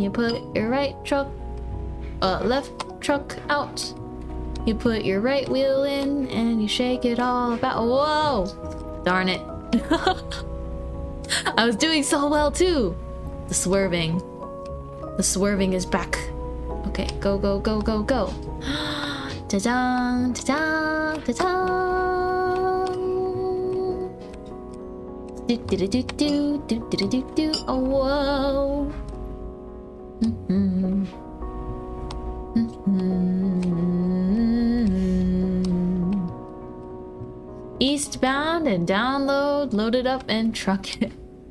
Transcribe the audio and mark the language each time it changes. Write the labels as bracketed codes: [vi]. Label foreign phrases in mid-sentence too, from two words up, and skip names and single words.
[en] You put your right truck, left truck out. You put your right wheel in and you shake it all about. Whoa! Darn it. I was doing so well too. The swerving is back. Okay, go. Ta-dang, ta-dang, ta-dang. Do. Oh, whoa. Eastbound and download, load it up and truck it.